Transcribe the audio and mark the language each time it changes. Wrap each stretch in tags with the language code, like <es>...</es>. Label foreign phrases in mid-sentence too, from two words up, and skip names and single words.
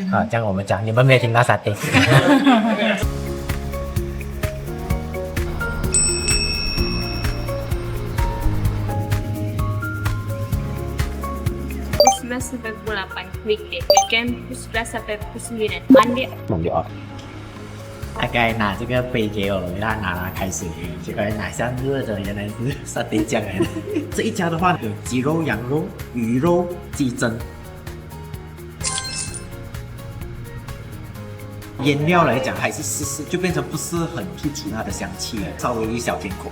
<zh>啊，这样我们讲，你们没有听到沙爹。</zh> <ms>11 sampai pukul 8 weekday. Weekend pukul 11 sampai pukul 9. Monday</ms> <zh>弄掉。大概拿这个杯给我，让他拿开水，结果拿下热的，原来是沙爹酱来的。这一家的话有鸡肉、羊肉、鱼肉、鸡胗。腌料来讲还是湿湿，就变成不是很突出它的香气了，稍微一小甜口。</zh>